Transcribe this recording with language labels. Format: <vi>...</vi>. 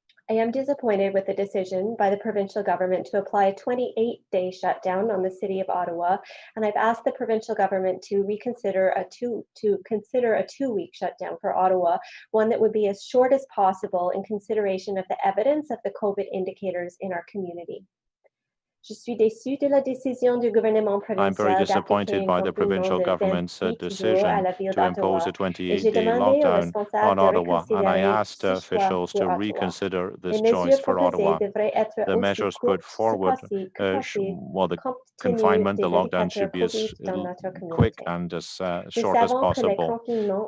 <en>I am disappointed with the decision by the provincial government to apply a 28-day shutdown on the City of Ottawa, and I've asked the provincial government to reconsider a two-week shutdown for Ottawa, one that would be as short as possible in consideration of the evidence of the COVID indicators in our community.</en> <fr>Je suis déçue de la décision du gouvernement provincial.</fr> <en>I'm very disappointed by the provincial government's decision to impose a 28-day lockdown on Ottawa, and I asked officials to reconsider this choice for Ottawa. The measures put forward, the confinement, the lockdown should be as quick and as short as possible.</en>